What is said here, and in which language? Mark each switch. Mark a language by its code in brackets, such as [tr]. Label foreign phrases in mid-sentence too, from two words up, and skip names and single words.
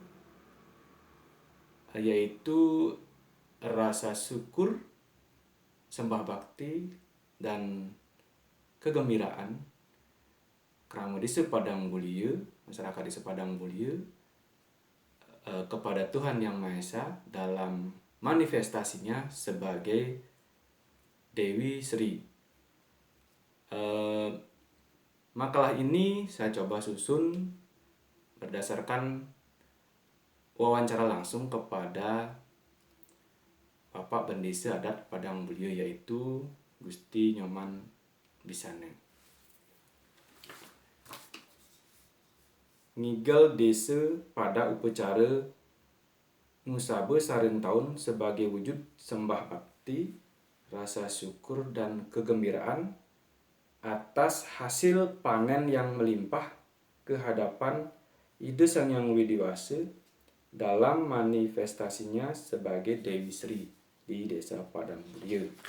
[id] yaitu rasa syukur, sembah bakti, dan kegembiraan kerama desa Padang Bulia, masyarakat desa Padang Bulia, kepada Tuhan Yang Maha Esa dalam manifestasinya sebagai Dewi Sri. Makalah ini saya coba susun berdasarkan wawancara langsung kepada Bapak Bendesa Adat Padang Bulia, yaitu Gusti Nyoman Bisane. Ngigal Desa pada upacara Ngusaba Sarin Taun sebagai wujud sembah bakti, rasa syukur, dan kegembiraan atas hasil panen yang melimpah ke hadapan Ida Sang Hyang Widiwasa dalam manifestasinya sebagai Dewi Sri di desa Padang Bulia.